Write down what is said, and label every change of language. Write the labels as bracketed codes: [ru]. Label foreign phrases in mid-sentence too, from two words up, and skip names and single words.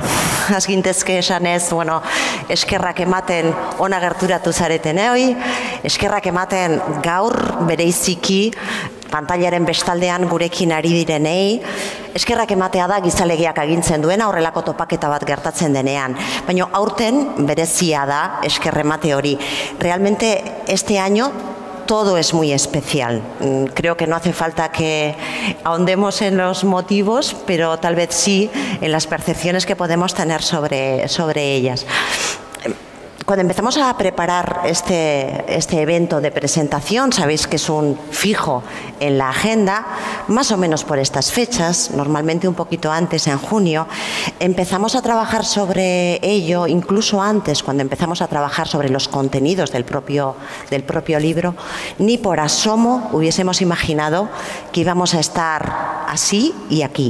[eu] Azgintezke esanez, eskerrak ematen ona gerturatu zareten hoi, eskerrak ematen gaur bereiziki pantailaren bestaldean gurekin ari direnei, eskerrak ematea da gizalegiak agintzen duena horrelako topaketa bat gertatzen denean. Baina aurten berezia da eskerremate hori. [es] Realmente este año todo es muy especial. Creo que no hace falta que ahondemos en los motivos, pero tal vez sí en las percepciones que podemos tener sobre ellas. Cuando empezamos a preparar este evento de presentación, sabéis que es un fijo en la agenda, más o menos por estas fechas, normalmente un poquito antes, en junio, empezamos a trabajar sobre ello, incluso antes, cuando empezamos a trabajar sobre los contenidos del propio libro, ni por asomo hubiésemos imaginado que íbamos a estar así y aquí.